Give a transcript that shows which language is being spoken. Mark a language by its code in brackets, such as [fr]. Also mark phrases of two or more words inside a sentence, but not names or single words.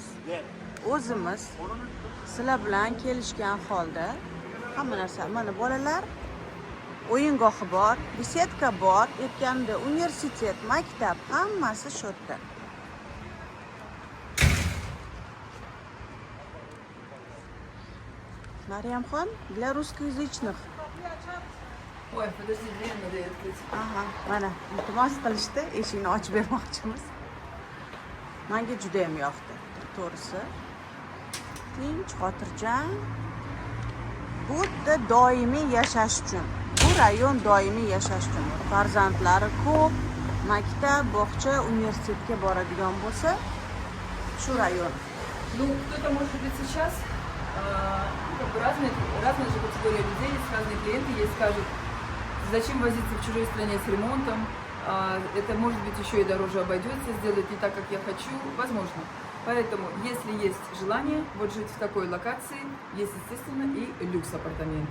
[uz] O'zimiz sizlar bilan kelishgan holda hamma narsa, mana bolalar o'yingohi bor, besetka bor, aytganimda universitet, maktab, hammasi shu yerda. Maryamxon, [ru] для russkoязычных. Ой, подожди, дверь надо открыть. [uz] Aha, mana iltimos qilishdi, eshikni ochib bermoqchimiz. Menga juda ham yoqdi, to'g'risi. Tinch, xotirjam. Bu yerda doimiy yashash uchun. Bu rayon doimiy yashash uchun. Farzandlari ko'p, maktab, bog'cha, universitetga boradigan bo'lsa, shu rayon. [ru] Ну, кто-то может быть сейчас, как бы разные же категории людей, есть разные клиенты, есть скажут, зачем возиться в чужой стране с ремонтом, это может быть еще и дороже обойдется, сделать не так, как я хочу, возможно. Поэтому, если есть желание вот жить в такой локации, есть, естественно, и люкс апартаменты.